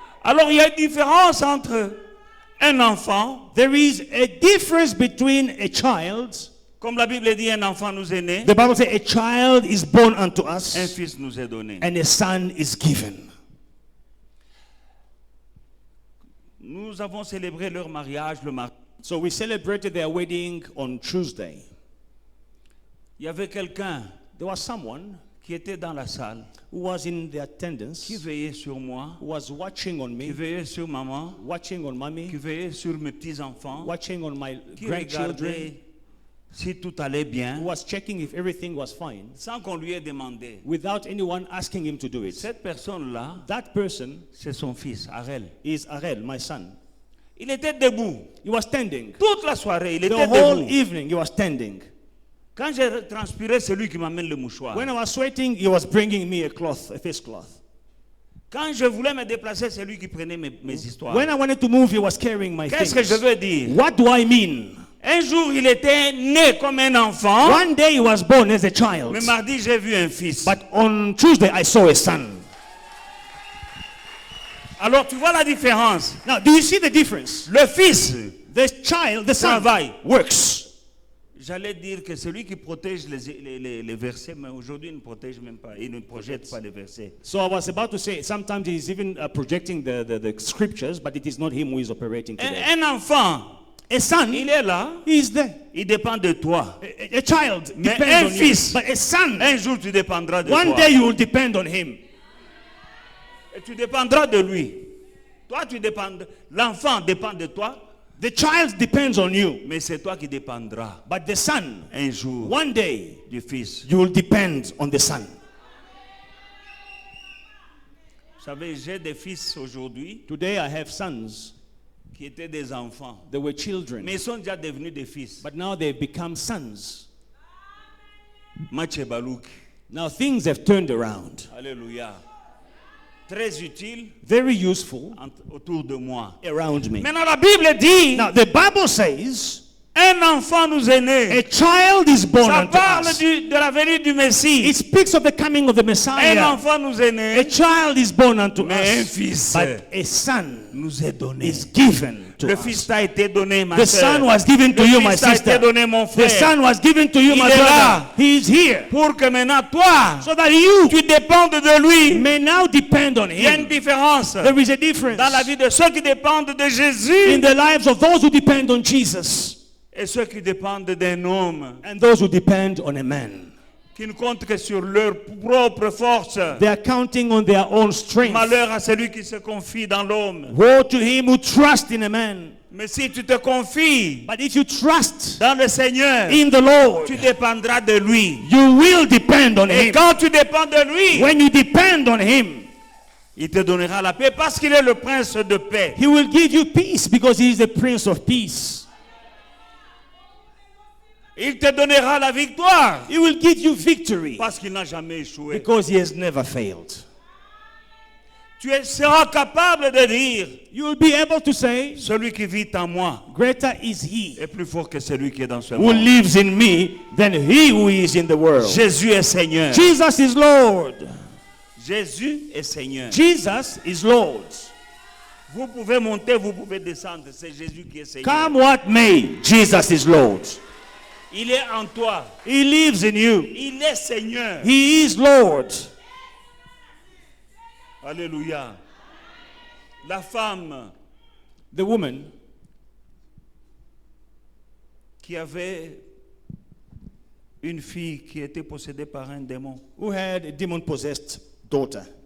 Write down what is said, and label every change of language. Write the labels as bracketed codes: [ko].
[fr] Alors il y a une différence entre un enfant, [en] There is a difference between a child. [fr] comme la Bible dit, un enfant nous est né, [en] The Bible says a child is born unto [fr] un [en] us [fr] fils nous est donné. [en] and a son is given. [fr] Nous avons célébré leur mariage le mardi. [en] So we celebrated their wedding on Tuesday. [fr] Il y avait quelqu'un [en] There was someone [fr] qui était dans la salle, [en] who was in the attendance, [fr] qui veillait sur moi, [en] who was watching on [fr] qui [en] me, [fr] veillait sur maman, [en] watching on [fr] qui [en] mommy, [fr] veillait sur mes petits-enfants, [en] watching on my [fr] qui [en] grandchildren, [fr] regardait si tout allait [en] who [fr] bien, [en] was checking if everything was fine, [fr] sans qu'on lui ait demandé. [en] without anyone asking him to do it. [fr] Cette personne-là, [en] That person [fr] c'est son fils, Arel. [en] is Arel, my son. [fr] Il était debout. [en] He was standing. [fr] Toute la soirée, il [en] The [fr] était [en] whole [fr] debout. [en] evening he was standing. [fr] Quand j'ai transpiré, c'est lui qui m'amène le mouchoir. [en] When I was sweating, he was bringing me a cloth, a face cloth. [fr] Quand je voulais me déplacer, c'est lui qui prenait mes histoires. [en] When I wanted to move, he was carrying my [fr] Qu'est-ce que je [en] things. [fr] veux dire? [en] What do I mean? [fr] Un jour, il était né comme un enfant, [en] One day he was born as a child, [fr] mais mardi, j'ai vu un fils. [en] but on Tuesday I saw a son. [fr] Alors, tu vois la différence. [en] Now, do you see the difference? [fr] Le fils, [en] The child, the son, [fr] travaille. [en] works. [fr] J'allais dire que celui qui protège les versets, mais aujourd'hui, il ne protège même pas. Il ne projette pas les versets. [en] So I was about to say, sometimes he's even projecting the scriptures, but it is not him who is operating today. [fr] Un enfant, [en] A son, [fr] il est là, [en] he is there. [fr] il dépend de toi. [en] A child [fr] Mais [en] depends [fr] un [en] on [fr] fils, [en] you. But a son, [fr] un jour, tu dépendras de [en] one [fr] toi. [en] day you will depend on him. [fr] Et tu dépendras de lui. Toi, tu dépends. L'enfant dépend de toi, [en] The child depends on you. [fr] mais c'est toi qui dépendras [en] But the son, [fr] un jour [en] one day, [fr] du fils. [en] you will depend on the son. [fr] Vous savez, j'ai des fils aujourd'hui [en] Today I have sons. [fr] qui étaient des enfants, [en] They were children. [fr] mais ils sont déjà devenus des fils. [en] But now they've become sons. Match Balouk. Now things have turned around. [fr] Alléluia. Très utile [en] Very useful [fr] autour de moi. [en] around me. [fr] Maintenant, la Bible dit, [en] Now the Bible says, [fr] un enfant nous est né. [en] a child is born [fr] Ça [en] unto [fr] parle [en] us. [fr] de la venue du Messie. [en] It speaks of the coming of the [fr] Un [en] Messiah. [fr] enfant nous est [en] A [fr] né, [en] child is born unto [fr] mais un [en] us. [fr] fils [en] But a son [fr] nous est donné. [en] is given to [fr] Le [en] us. [fr] fils t'a été donné, ma [en] The [fr] sœur. [en] son was given to [fr] Le [en] you, my [fr] fils t'a été [en] sister. [fr] donné, mon [en] The [fr] frère. [en] son was given to you, [fr] Il [en] my [fr] est [en] brother. [fr] là. [en] He is here. [fr] Pour que maintenant, toi, [en] So that you [fr] tu dépendes de lui. [en] may now depend on [fr] Il y a une [en] him. [fr] différence [en] There is a difference [fr] dans la vie de ceux qui dépendent de [en] in [fr] Jésus [en] the lives of those who depend on Jesus [fr] et ceux qui dépendent d'un homme [en] and those who depend on a man. [fr] qui ne comptent que sur leur propre force. [en] They are counting on their own strength. [fr] Malheur à celui qui se confie dans l'homme. [en] Woe to him who trusts in a man. [fr] Mais si tu te confies [en] But if you trust [fr] dans le Seigneur, [en] in the Lord, [fr] tu dépendras de lui. [en] you will depend on [fr] Et [en] him. [fr] quand tu dépends de lui, [en] When you depend on him, [fr] il te donnera la paix parce qu'il est le prince de paix. [en] he will give you peace because he is the Prince of Peace. [fr] Il te donnera la victoire [en] He will give you victory [fr] parce qu'il n'a jamais échoué. [en] because he has never failed. [fr] seras capable de dire, [en] You will be able to say, [fr] celui qui vit en moi [en] greater is he [fr] est plus fort que celui qui est dans ce [en] who [fr] monde. [en] lives in me than he who is in the world. [fr] Jésus est Seigneur. [en] Jesus is Lord. [fr] Jésus est Seigneur. [en] Jesus is Lord. [fr] Vous pouvez monter, vous pouvez descendre. C'est Jésus qui est Seigneur. [en] Come what may, Jesus is Lord. [fr] Il est en toi. [en] He lives in you. [fr] Il est Seigneur. [en] He is Lord. [fr] Alléluia. La femme [en] The woman [fr] qui avait une fille qui était possédée par un démon, [en] who had a demon-possessed daughter